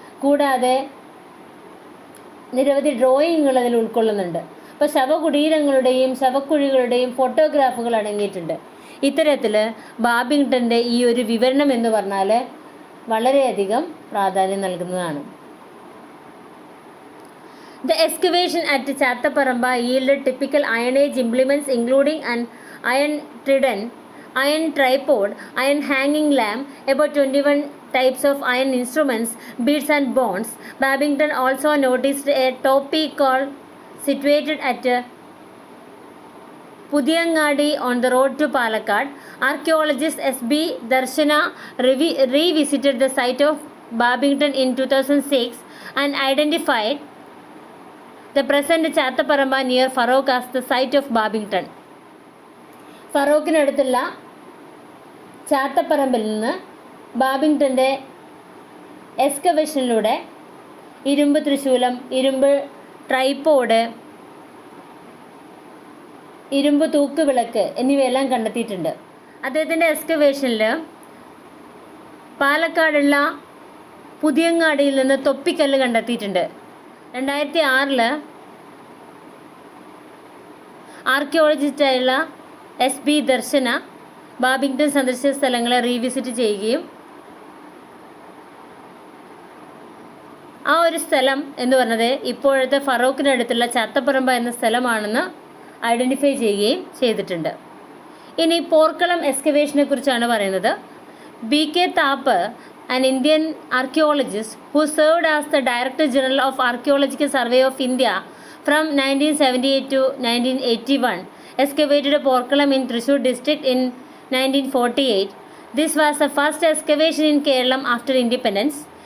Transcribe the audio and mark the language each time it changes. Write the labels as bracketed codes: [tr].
[ml] കൂടാതെ നിരവധി ഡ്രോയിങ്ങുകൾ അതിൽ ഉൾക്കൊള്ളുന്നുണ്ട്. അപ്പോൾ ശവകുടീരങ്ങളുടെയും ശവക്കുഴികളുടെയും ഫോട്ടോഗ്രാഫുകൾ അടങ്ങിയിട്ടുണ്ട്. ഇത്തരത്തിൽ ബാബിങ്ടൻ്റെ ഈ ഒരു വിവരണം എന്ന് പറഞ്ഞാൽ വളരെയധികം പ്രാധാന്യം നൽകുന്നതാണ്. [en] The excavation at Chathaparamba yielded typical Iron Age implements including an iron trident, iron tripod, iron hanging lamp, about 21 types of iron instruments, beads and bonds. Babington also noticed a topi called situated at Pudiyangadi on the road to Palakkad. Archaeologist S.B. Darshana revisited the site of Babington in 2006 and identified the present Chathaparamba near Farooq as the site of Babington. [ml] ഫറൂഖിനടുത്തുള്ള ചാത്തപ്പറമ്പിൽ നിന്ന് ബാബിങ്ടൻ്റെ എക്സ്കവേഷനിലൂടെ ഇരുമ്പ് ത്രിശൂലം, ഇരുമ്പ് tripod, ഇരുമ്പ് തൂക്കുവിളക്ക് എന്നിവയെല്ലാം കണ്ടെത്തിയിട്ടുണ്ട്. അദ്ദേഹത്തിൻ്റെ എക്സ്കവേഷനിൽ പാലക്കാടുള്ള പുതിയങ്ങാടിയിൽ നിന്ന് തൊപ്പിക്കല്ല് കണ്ടെത്തിയിട്ടുണ്ട്. 2006 ആർക്കിയോളജിസ്റ്റായുള്ള SP ദർശന Babington സന്ദർശിച്ച സ്ഥലങ്ങളെ റീവിസിറ്റ് ചെയ്യുകയും ആ ഒരു സ്ഥലം എന്ന് പറഞ്ഞത് ഇപ്പോഴത്തെ ഫറോക്കിനടുത്തുള്ള ചാത്തപ്പറമ്പ എന്ന സ്ഥലമാണെന്ന് ഐഡൻറ്റിഫൈ ചെയ്യുകയും ചെയ്തിട്ടുണ്ട്. ഇനി പോർക്കളം എക്സ്കവേഷനെ കുറിച്ചാണ് പറയുന്നത്. [en] BK Thapar, an Indian archaeologist who served as the Director General of Archaeological Survey of India from 1978 to 1981, excavated Porkalam in Thrissur district in 1948. This was the first excavation in Kerala after independence.